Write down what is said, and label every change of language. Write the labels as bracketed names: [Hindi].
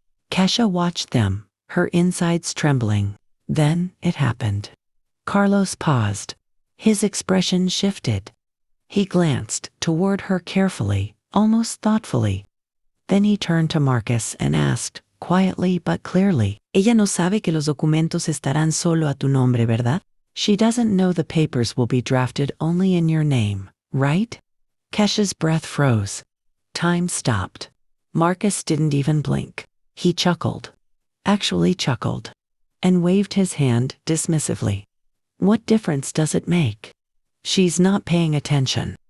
[English] Kesha watched them, her insides trembling. Then it happened. Carlos paused. His expression shifted. He glanced toward her carefully, almost thoughtfully. Then he turned to Marcus and asked, quietly but clearly, [Spanish] Ella no sabe que los documentos estarán solo a tu nombre, ¿verdad? [English] She doesn't know the papers will be drafted only in your name, right? Kesha's breath froze. Time stopped. Marcus didn't even blink. He chuckled. Actually chuckled. And waved his hand dismissively. What difference does it make? She's not paying attention.